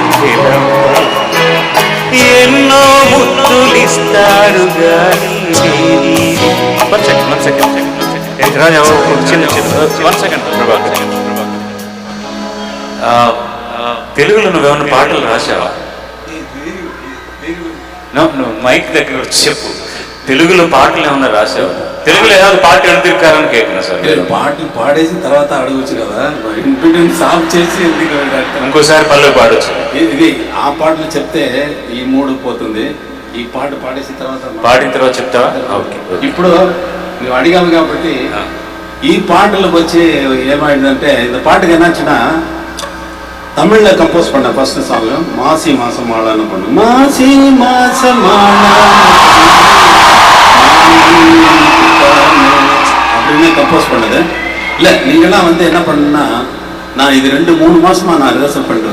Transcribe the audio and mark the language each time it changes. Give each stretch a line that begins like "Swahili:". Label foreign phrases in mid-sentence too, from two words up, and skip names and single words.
Telugu: ఎన్నో ముద్దులిస్తాడు గాని తెలుగులో నువ్వేమన్నా పాటలు రాసావా? నువ్వు మైక్ దగ్గర చెప్పు. తెలుగులో పాటలు ఏమన్నా రాసావా? తెలుగులో
Tamil: ஏதாவது பாட்டு எழுதிருக்காருன்னு கேட்கணும்
Telugu: సార్. పాటలు పాడేసిన తర్వాత అడగచ్చు కదా, సాఫ్ చేసి ఇంకోసారి పల్లె పాడొచ్చు. ఇది ఆ పాటలు చెప్తే ఈ మూడు పోతుంది. ఈ పాట పాడేసిన తర్వాత పాడిన తర్వాత చెప్తావా? ఇప్పుడు నువ్వు అడిగాము కాబట్టి ఈ పాటలకు వచ్చి ఏమైందంటే
Tamil: இந்த பாட்டுக்கு என்னாச்சுன்னா தமிழ்ல கம்போஸ் பண்ண
English: first song
Tamil: மாசி மாசம் மாளான்னு பண்ணு. மாசி மாசம் அப்படின்னு கம்போஸ் பண்ணது. இல்லை நீங்கள்லாம் வந்து என்ன பண்ணுன்னா நான் இது 2-3 மாசமா நான் ரிஹர்சல் பண்ணிட்டு